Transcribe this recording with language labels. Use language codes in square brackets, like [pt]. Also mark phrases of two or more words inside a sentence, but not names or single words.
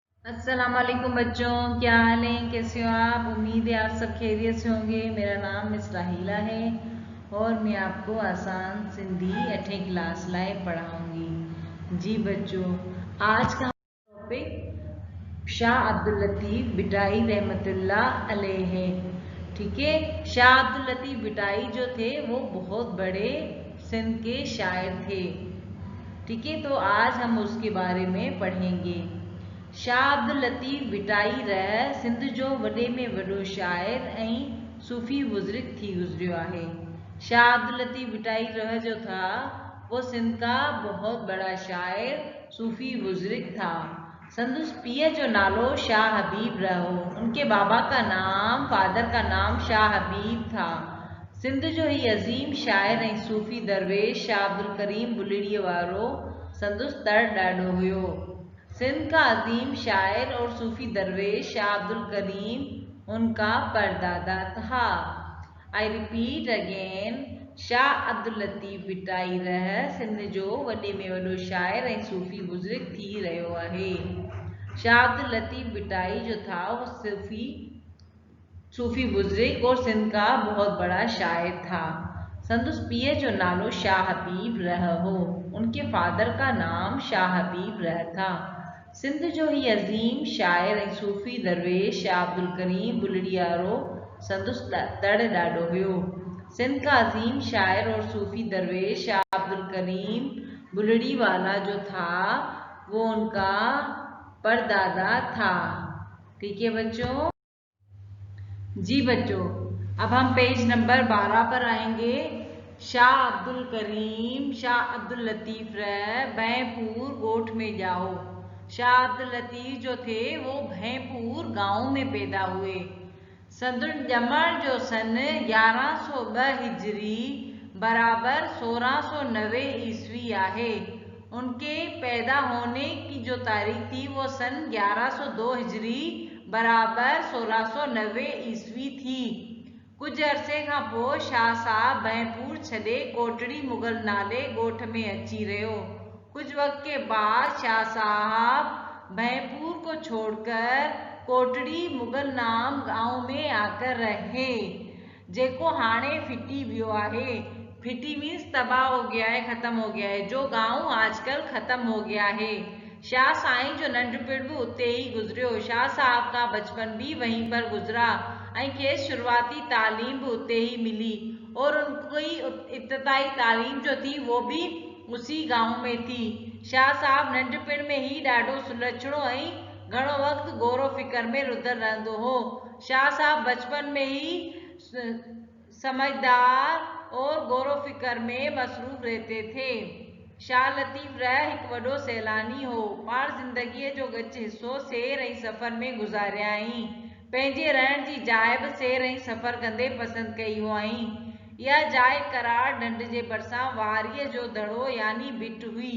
[ur] السلام علیکم بچوں، کیا حال ہے? کیسے ہو آپ? امید ہے آپ سب خیریت سے ہوں گے۔ میرا نام مس راحیلہ ہے اور میں آپ کو آسان سندھی 8ویں کلاس لائے پڑھاؤں گی. جی بچوں، آج کا ٹاپک شاہ عبداللطیف بھٹائی رحمۃ اللہ علیہ ہے. ٹھیک ہے، شاہ عبداللطیف بھٹائی جو تھے وہ بہت بڑے سندھ کے شاعر تھے. ٹھیک ہے، تو آج ہم اس کے بارے میں پڑھیں گے. [sd] शाह अब्दुल लतीफ़ बिटाई रह सिंध जो वॾे में वॾो शाइर ऐं सूफ़ी बुज़ुर्ग थी गुज़रियो आहे। [ur] شاہ عبداللطیف بھٹائی رح جو تھا وہ سندھ کا بہت بڑا شاعر صوفی بزرگ تھا. [sd] संदुस पीअ जो नालो शाह हबीब रहो। [ur] ان کے بابا کا نام، فادر کا نام شاہ حبیب تھا. [sd] सिंध जो ही अज़ीम शाइर ऐं सूफ़ी दरवेश शाह अब्दुल करीम बुलड़ीअ वारो संदुस तड़ ॾाढो हुयो। [ur] سندھ کا عظیم شاعر اور صوفی درویش شاہ عبدالکریم ان کا پردادا تھا. [en] I repeat again, [sd] शाह अब्दुल लतीफ़ बिटाई रह सिंध जो वॾे में वॾो शाइर ऐं सूफी बुज़ुर्ग थी रहियो आहे। [ur] شاہ عبداللطیف بھٹائی جو تھا وہ صوفی بزرگ اور سندھ کا بہت بڑا شاعر تھا. [sd] संदुस पीअ जो नालो शाह हबीब रह हो। [ur] ان کے فادر کا نام شاہ حبیب رح تھا. [sd] सिंध जो ही अज़ीम शाइर ऐं सूफ़ी दरवेश शाह अब्दुल करीम बुलड़ियारो संदुस तड़ ॾाढो हुयो। [ur] سندھ کا عظیم شاعر اور صوفی درویش شاہ عبدالکریم بلڑی والا جو تھا وہ ان کا پردادا تھا. ٹھیک ہے بچوں. جی بچوں، اب ہم پیج نمبر 12 پر آئیں گے. [sd] शाह अब्दुल करीम शाह अब्दुल लतीफ़ रह भैंपुर गोठ में जाओ। [ur] شاہ عبداللطیف جو تھے وہ بھینپور گاؤں میں پیدا ہوئے. [sd] संदुन ॼमण जो सन 1102 हिजरी बराबर 1690 ईस्वी आहे। [ur] ان کے پیدا ہونے کی جو تاریخ تھی وہ سن 1102 ہجری برابر 1690 عیسوی تھی. [sd] कुछ अरसे खां पोइ शाह साहब भैंपुर छॾे कोटड़ी मुगल नाले ॻोठ में अची रहियो। [ur] کچھ وقت کے بعد شاہ صاحب بھینپور کو چھوڑ کر کوٹڑی مغل نام گاؤں میں آ کر رہے, [sd] जेको हाणे फिटी वियो आहे। [ur] فٹی مینز تباہ ہو گیا ہے، ختم ہو گیا ہے. جو گاؤں آج کل ختم ہو گیا ہے. [sd] शाह साईं जो नंढपिण भी उते ही गुजरियो। [ur] شاہ صاحب کا بچپن بھی وہیں پر گزرا [sd] ऐं खेसि शुरुआती तालीम भी उते ही मिली [ur] اور ان کی ابتدائی تعلیم جو تھی وہ بھی اسی گاؤں میں تھی. [sd] शाह साहब नंढपिण में ही ॾाढो सुलक्षणो ऐं घणो वक्त गौरो फिकर में रुधल रहंदो हो। [ur] شاہ صاحب بچپن میں ہی سمجھدار اور غور و فکر میں مصروف رہتے تھے. [sd] शाह लतीफ़ रह हिकु वॾो सैलानी हो। पाण ज़िंदगीअ जो ॻच हिसो सैर ऐं सफ़र में गुज़ारियाईं। पंहिंजे रहण जी जाइ बि सैर ऐं सफ़र कंदे पसंदि कई हुआईं। यह जाइ करार ढंढ जे भरिसां वारीअ जो दड़ो यानी बिट हुई।